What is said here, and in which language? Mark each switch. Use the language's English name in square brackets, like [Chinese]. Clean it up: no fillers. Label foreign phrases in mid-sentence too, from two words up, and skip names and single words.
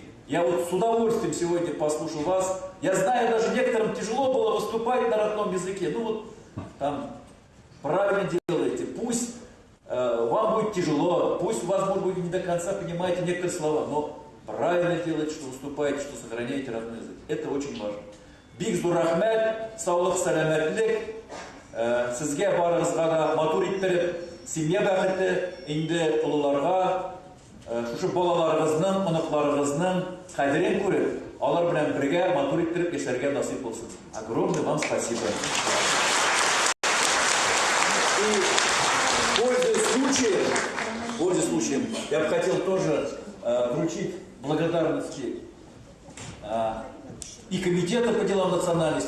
[Russian] Я вот с удовольствием сегодня послушал вас. Я знаю, даже некоторым тяжело было выступать на родном языке. Ну вот там правильно делаете. Пусть вам будет тяжело, пусть у вас, может быть, не до конца понимаете некоторые слова, но правильно делаете, что выступаете, что сохраняете родной язык. Это очень важно. [Tatar] Бик зур рахмет, саулык, сәләмәтлек, сезгә барыгызга да матур иттереп, семья бәхете, инде улыларга, шушы балаларыгызның, оныкларыгызның кадерен күреп, алар белән бергә матур иттереп яшәргә насыйп булсын. [Russian] Огромное вам спасибо. И пользуясь случаем, я бы хотел тоже вручить благодарности и Комитета по делам национальности.